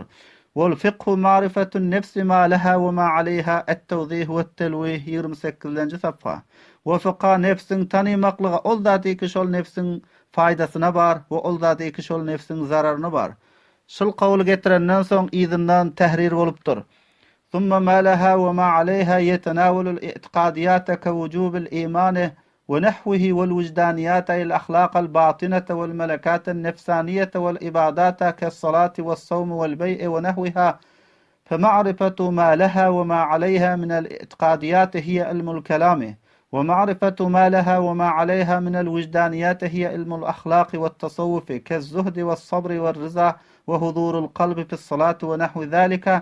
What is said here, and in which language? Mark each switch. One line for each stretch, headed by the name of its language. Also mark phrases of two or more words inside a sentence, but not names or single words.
Arabic: والفقه معرفة النفس ما لها وما عليها التوضيح والتلويح 28-nji safha.
Turkmen: Wa fiqa nefsin tanymaklyga ol zady ki şol nefsin faydasyna bar we ol zady ki şol nefsin zararyna bar. Şol gawl getirenden soň izinden tahrir bolupdyr.
Arabic: ثم ما لها وما عليها يتناول الاعتقاديات كوجوب الإيمان ونحوه والوجدانيات الأخلاق الباطنة والملكات النفسانية والإبادات كالصلاة والصوم والبيع ونحوها فمعرفة ما لها وما عليها من الاعتقاديات هي علم الكلام ومعرفة ما لها وما عليها من الوجدانيات هي علم الأخلاق والتصوف كالزهد والصبر والرضا وحضور القلب في الصلاة ونحو ذلك